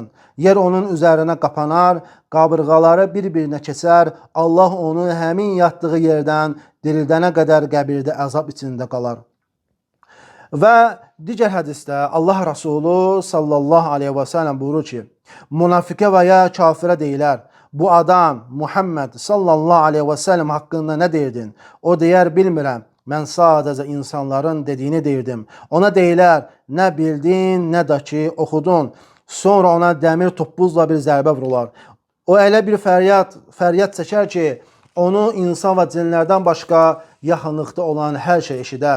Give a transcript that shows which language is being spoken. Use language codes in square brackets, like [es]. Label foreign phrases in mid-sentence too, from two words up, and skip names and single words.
[az] Yer onun üzərinə qapanar, qabırğaları bir-birinə keçər, Allah onu həmin yatdığı yerdən dirildənə qədər qəbirdə əzab içində qalar. Və digər hədisdə Allah Resulü [ar] صلى الله عليه وسلم [az] buyurur ki, münafiqə və ya kafirə deyilər, bu adam Muhammed [ar] صلى الله عليه وسلم [tr] hakkında ne [az] deyirdin? O deyər bilmirəm. Mən sadəcə insanların dediyini deyirdim. Ona deyilər, nə bildin, nə də ki oxudun. Sonra ona dəmir toppuzla bir zərbə vurular. O elə bir fəryad çəkər ki, onu insan və cinlərdən başqa yaxınlıqda olan hər şey eşidər.